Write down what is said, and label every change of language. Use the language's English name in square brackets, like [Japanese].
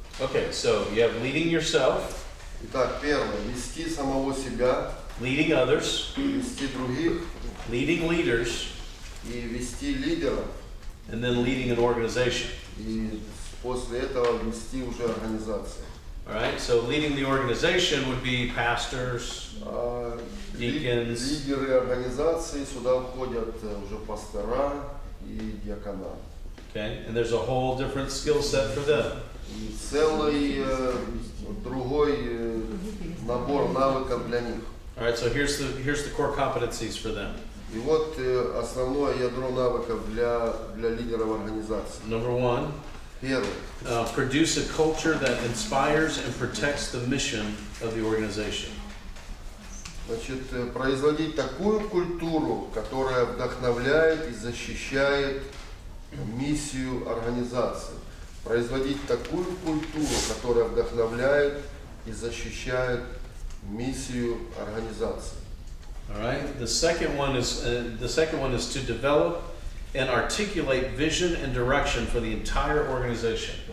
[English] Okay, so you have leading yourself, [Russian] Итак, первое, вести самого себя, [English] leading others, [Russian] вести других [English] leading leaders, [Russian] и вести лидеров, [English] and then leading an organization. [Russian] и после этого вести уже организацию. [English] All right, so leading the organization would be pastors, deacons. [Russian] Лидеры организации, сюда входят уже пастора и диакона. [English] Okay, and there's a whole different skill set for them. [Russian] И целый другой набор навыков для них. [English] All right, so here's the core competencies for them. [Russian] И вот основное ядро навыков для лидеров организации. [English] Number one, [Russian] Первый. [English] produce a culture that inspires and protects the mission of the organization. [Russian] Значит, производить такую культуру, которая вдохновляет и защищает миссию организации. Производить такую культуру, которая вдохновляет и защищает миссию организации. [English] All right. The second one is to develop and articulate vision and direction for the entire organization.